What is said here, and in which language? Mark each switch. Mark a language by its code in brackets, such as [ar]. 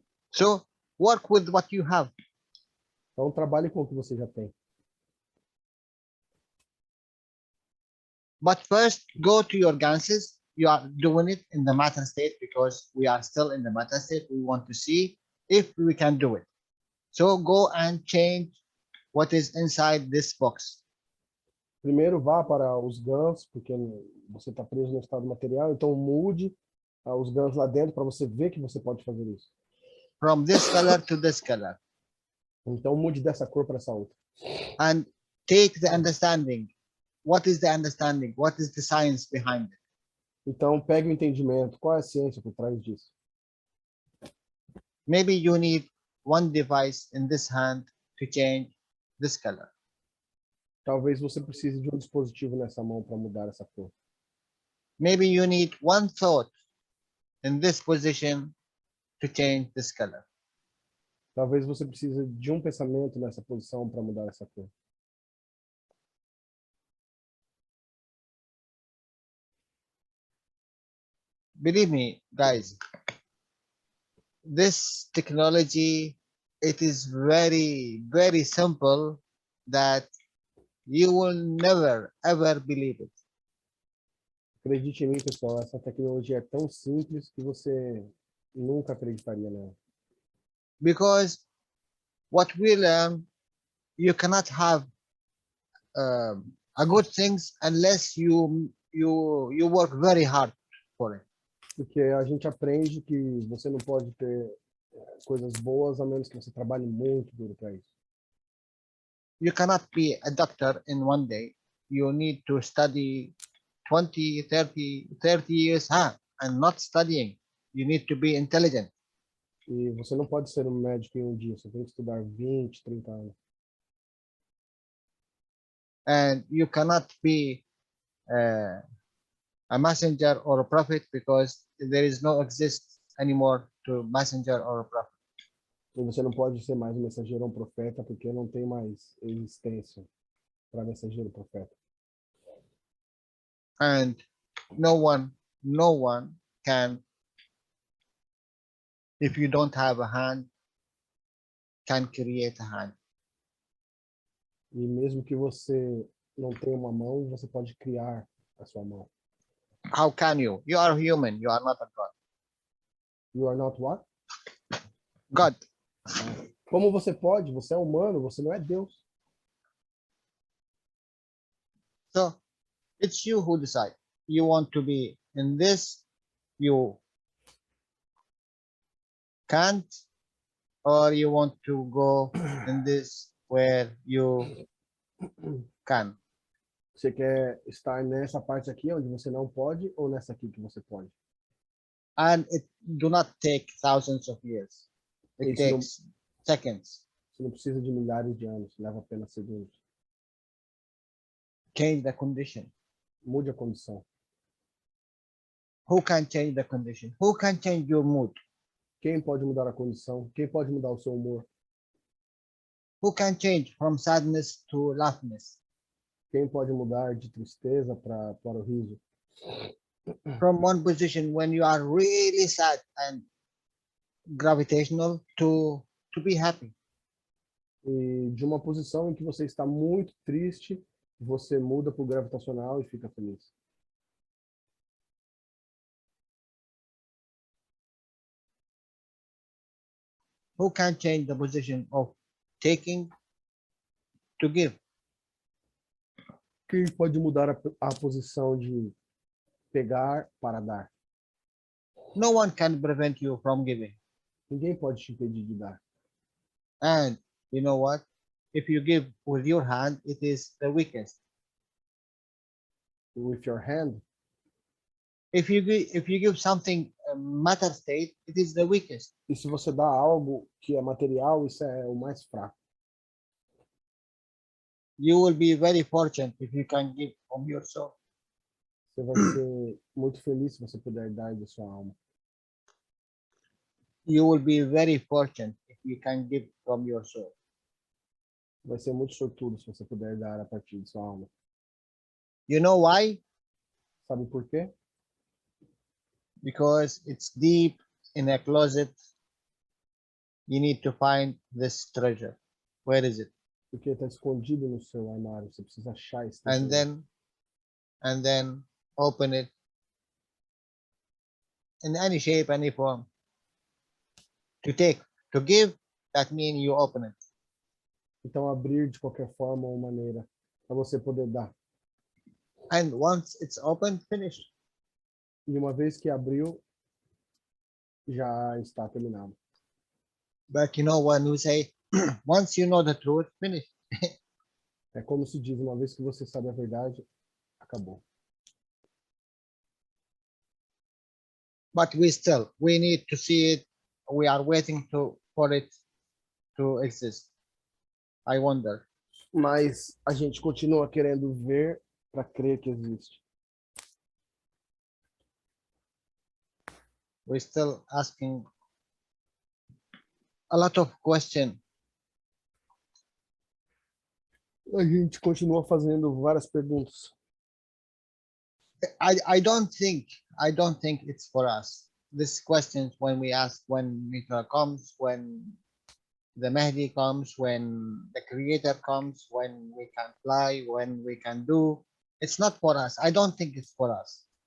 [en] So work with what you have. [pt] Então trabalhe com o que você já tem. [en] But first, go to your gases. You are doing it in the matter state because we are still in the matter state. We want to see if we can do it. So go and change what is inside this box. [pt] Primeiro vá para os GANs, porque você está preso no estado material, então mude os GANs lá dentro para você ver que você pode fazer isso. [en] From this color to this color. [pt] Então mude dessa cor para essa outra. [en] And take the understanding. What is the understanding? What is the science behind it? [pt] Então pegue o entendimento. Qual é a ciência por trás disso? [en] Maybe you need one device in this hand to change this color. [pt] Talvez você precise de um dispositivo nessa mão para mudar essa cor. [en] Maybe you need one thought in this position to change this color. [pt] Talvez você precise de um pensamento nessa posição para mudar essa cor. [en] Believe me, guys, this technology, it is very, very simple that you will never, ever believe it. [pt] Acredite em mim, pessoal, essa tecnologia é tão simples que você Nunca acreditaria nela. [en] Because what we learn, you cannot have a good things unless you work very hard for it. [pt] Porque a gente aprende que você não pode ter coisas boas a menos que você trabalhe muito duro para isso. [en] You cannot be a doctor in one day. You need to study 20, 30 years, and not studying. You need to be intelligent. [pt] E você não pode ser um médico em um dia, você tem que estudar 20, 30 anos. [en] And you cannot be a messenger or a prophet because there is no exist anymore to messenger or a prophet. [pt] E você não pode ser mais um mensageiro ou um profeta porque não tem mais existência para mensageiro e profeta. [en] And no one can, if you don't have a hand, can create a hand. [pt] E mesmo que você não tenha uma mão, você pode criar a sua mão. [en] How can you? You are human. You are not a God. You are not what? God. [pt] Como você pode? Você é humano, você não é Deus. [en] So it's you who decide. You want to be in this, you can't, or you want to go in this where you can. [pt] Você quer estar nessa parte aqui onde você não pode ou nessa aqui que você pode? [en] And it do not take thousands of years. It [pt] Isso não, [en] takes seconds. [pt] você não precisa de milhares de anos, leva apenas segundos. [en] Change the condition. [pt] Mude a condição. [en] Who can change the condition? Who can change your mood? [pt] Quem pode mudar a condição? Quem pode mudar o seu humor? [en] Who can change from sadness to laughness? [pt] Quem pode mudar de tristeza para o riso? [en] From one position when you are really sad and gravitational to be happy. [pt] E de uma posição em que você está muito triste, você muda para o gravitacional e fica feliz. [en] Who can change the position of taking to give? [pt] Quem pode mudar a posição de pegar para dar? [en] No one can prevent you from giving. [pt] Ninguém pode te impedir de dar. [en] And you know what? If you give with your hand, it is the weakest. With your hand, If you give something matter state, it is the weakest. [pt] e se você dá algo que é material, isso é o mais fraco. [en] You will be very fortunate if you can give from your soul. [pt] Você vai ser muito feliz se você puder dar da sua alma. [en] You will be very fortunate if you can give from your soul. [pt] Vai ser muito sortudo se você puder dar a partir de sua alma. [en] You know why? [pt] Sabe por quê? [en] Because it's deep in a closet. You need to find this treasure. Where is it? [pt] Porque está escondido no seu armário. Você precisa achar esse [en] And [pt] tesouro. [en] then open it in any shape, any form. To give, that means you open it. [pt] Então, abrir de qualquer forma ou maneira, para você poder dar. [en] And once it's open, finished. [pt] E uma vez que abriu, já está terminado. [en] But you know when you say, once you know the truth, finish. [pt] É como se diz, uma vez que você sabe a verdade, acabou. [en] But we need to see it. We are waiting for it to exist. I wonder. [pt] Mas a gente continua querendo ver para crer que existe. [en] We're still asking a lot of questions. [pt] A gente continua fazendo várias perguntas. [en] I don't think it's for us. These questions when we ask when Mitra comes, when the Mahdi comes, when the Creator comes, when we can fly, when we can do. It's not for us. I don't think it's for us.